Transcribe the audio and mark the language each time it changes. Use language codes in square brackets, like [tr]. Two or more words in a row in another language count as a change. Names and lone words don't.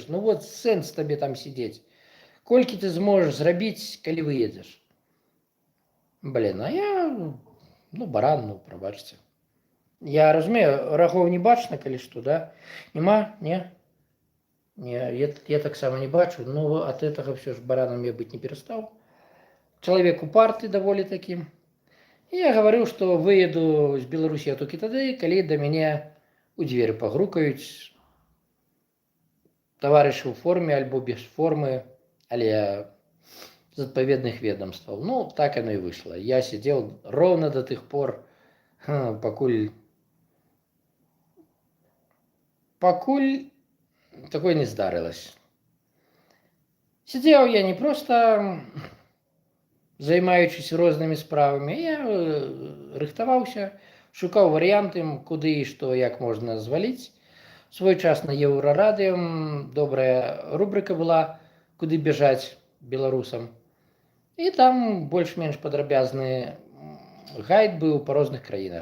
[be] Ну вот сэнс табе там сидзець. Колькі ты зможаш зрабіць, калі выедзеш? Блин, а я, ну, баран, ну, прабачце. Я разумею, рагоў не бачна, калі што, да? Нема? Не? Не, я таксама не бачу, [ru] но от этого все ж бараном я быть не перестал. [be] Человек упарты даволі таким. [ru] И я говорил, что выеду с Беларуси [be] толькі тады, калі [ru] до меня у дверь погрукаюць товарищи [be] ў форме альбо без формы, але з адпаведных ведомстваў. [ru] Ну, так оно и вышло. Я сидел ровно до тех пор, покуль такое [be] не здарылось. [ru] Сидел я не просто [be] займаючись рознымі справамі, я рыхтаваўся, шукаў варыянты, куды і што, як можна зваліць. Свой час на Еўрарадыё добрая рубрика была, куды бежаць беларусам. І там больш-менш падрабязны гайд быў па розных краінах.